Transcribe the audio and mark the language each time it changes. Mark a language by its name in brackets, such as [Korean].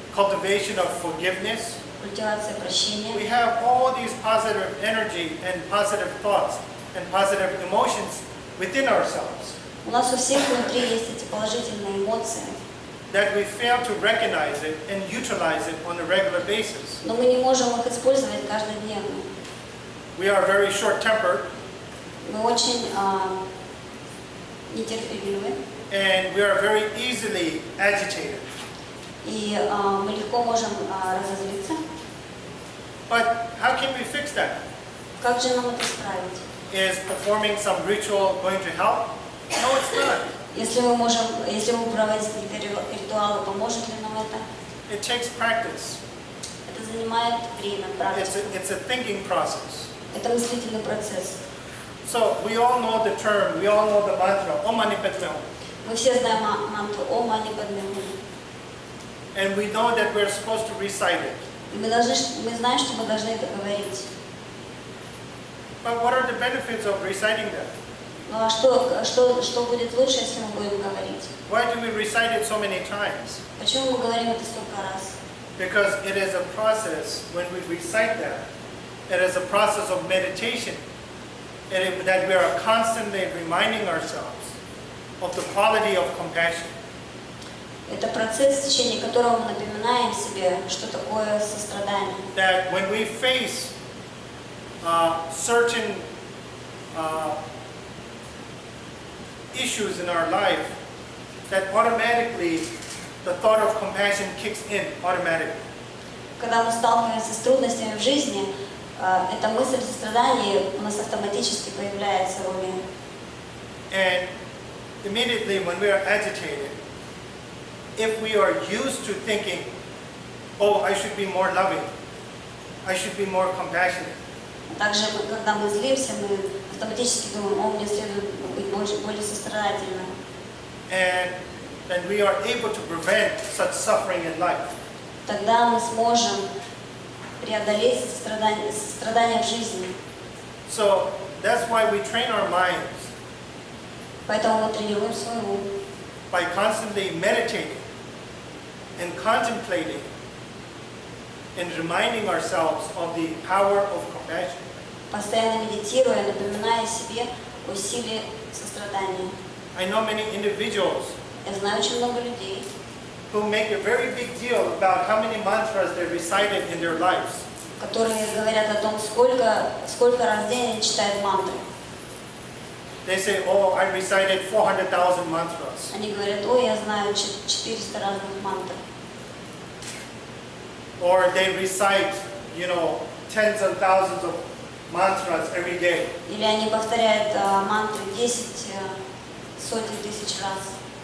[English] cultivation of forgiveness. [Russian] культивация прощения. [English] We have all these positive energy and positive thoughts and positive emotions within ourselves [Russian] У нас у всех внутри есть эти положительные эмоции, [English] that we fail to recognize it and utilize it on a regular basis. [Russian] но мы не можем их использовать каждодневно. [English] We are very short-tempered [Russian] Мы очень нетерпеливы, [English] and we are very easily agitated. [Russian] и мы легко можем разозлиться. [English] But how can we fix that? [Russian] Как же нам это исправить? [English] Is performing some ritual going to help? No, it's not. [Russian] Если мы проводим какие-то ритуалы, поможет ли нам это? [English] It takes practice. [Russian] Это занимает время, практику. [English] It's a thinking process. [Russian] Это мыслительный процесс. [English] So we all know the term, we all know the mantra, Om Mani Padme Hum. [Russian] Мы все знаем мантру Om Mani Padme Hum. [English] And we know that we're supposed to recite it. [Russian] И мы знаем, что мы должны это говорить. [English] But what are the benefits of reciting that? [Russian] Ну а что будет лучше, если мы будем говорить? [English] Why do we recite it so many times? [Russian] Почему мы говорим это столько раз? [English] Because it is a process, when we recite that, it is a process of meditation, that we are constantly reminding ourselves of the quality of compassion. [Russian] Это процесс, в течение которого мы напоминаем себе, что такое сострадание. [English] That when we face certain issues in our life, that automatically the thought of compassion kicks in automatically. [Russian] Когда мы сталкиваемся с трудностями в жизни, эта мысль сострадания у нас автоматически появляется в уме. [English] And immediately when we are agitated, if we are used to thinking, oh, I should be more loving, I should be more compassionate, [Russian] Также, когда мы злимся, мы автоматически думаем, о, мне следует быть более сострадательным. [English] and then we are able to prevent such suffering in life. [Russian] Тогда мы сможем преодолеть страдания в жизни. [English] So that's why we train our minds [Russian] Поэтому мы тренируем свой ум, [English] by constantly meditating and contemplating and reminding ourselves of the power of compassion. [Russian] постоянно медитируя, напоминая себе о силе сострадания. [English] I know many individuals [Russian] Я знаю очень много людей, [English] who make a very big deal about how many mantras they recited in their lives. [Russian] которые говорят о том, сколько раз в день они читают мантры. [English] They say, oh, I recited 400,000 mantras. [Russian] Они говорят, ой, я знаю 400 разных мантр. [English] Or they recite, tens of thousands of mantras every day. [Russian] Или они повторяют мантры 10 сотен тысяч раз.